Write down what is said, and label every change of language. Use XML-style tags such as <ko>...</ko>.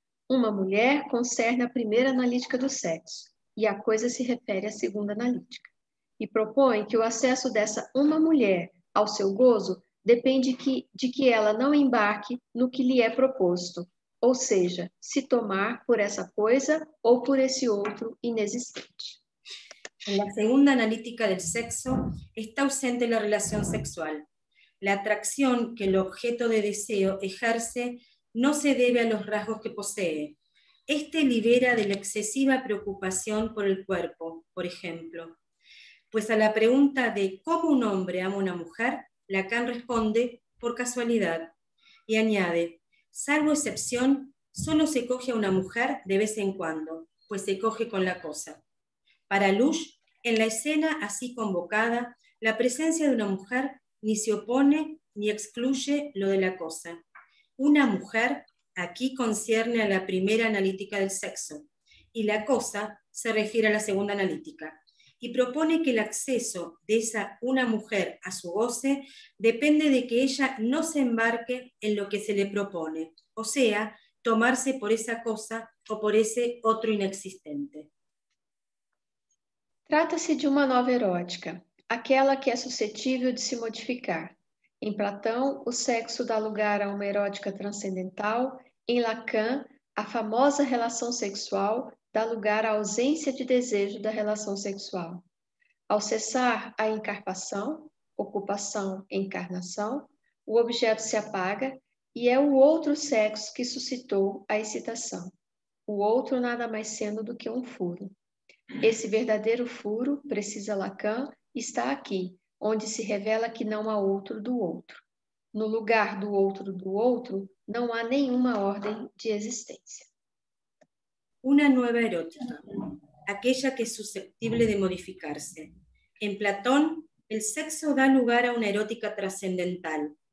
<pt>Uma mulher concerne a primeira analítica do sexo, e a coisa se refere à segunda analítica. E propõe que o acesso dessa uma mulher ao seu gozo depende de que ela não embarque no que lhe é proposto, ou seja, se tomar por essa coisa ou por esse outro inexistente.</pt> <es>En la segunda analítica del sexo está ausente la relación sexual. La atracción que el objeto de deseo ejerce no se debe a los rasgos que posee. Este libera de la excesiva preocupación por el cuerpo, por ejemplo. Pues a la pregunta de cómo un hombre ama a una mujer, Lacan responde por casualidad y añade: salvo excepción, solo se coge a una mujer de vez en cuando, pues se coge con la cosa. Para Lush, en la escena así convocada, la presencia de una mujer ni se opone ni excluye lo de la cosa. Una mujer aquí concierne a la primera analítica del sexo, y la cosa se refiere a la segunda analítica. y propone que el acceso de una mujer a su goce depende de que ella no se embarque en lo que se le propone, o sea, tomarse por esa cosa o por ese otro inexistente.</es> <pt>Trata-se de uma nova erótica, aquela que é suscetível de se modificar. Em Platão, o sexo dá lugar a uma erótica transcendental. Em Lacan, a famosa relação sexual dá lugar à ausência de desejo da relação sexual. Ao cessar a encarpação, ocupação, encarnação, o objeto se apaga e é o outro sexo que suscitou a excitação. O outro nada mais sendo do que um furo. Esse verdadeiro furo, precisa Lacan, está aqui, onde se revela que não há outro do outro. No lugar do outro, não há nenhuma ordem de existência.</pt> <es>Una nueva erótica, aquella que es susceptible de modificarse. En Platón, el sexo da lugar a una erótica trascendental.</es>